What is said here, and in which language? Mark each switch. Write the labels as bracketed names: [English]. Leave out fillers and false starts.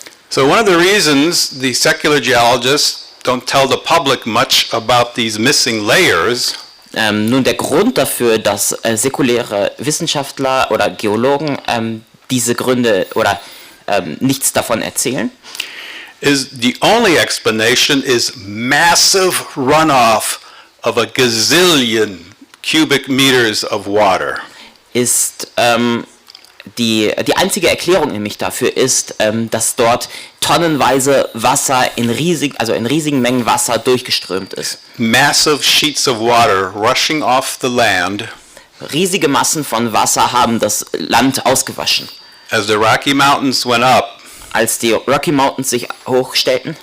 [English] So one of the reasons the secular geologists don't tell the public much about these missing layers [German] Nun, der Grund dafür, dass säkuläre Wissenschaftler oder Geologen diese Gründe oder nichts davon erzählen, [English] is the only explanation is massive runoff of a gazillion cubic meters of water. [German] ist die einzige Erklärung nämlich dafür ist, dass dort tonnenweise Wasser in riesigen Mengen Wasser durchgeströmt ist. [English] Massive sheets of water rushing off the land [German] Riesige Massen von Wasser haben das Land ausgewaschen. [English] as the Rocky Mountains went up [German] Als die Rocky Mountains sich hochstellten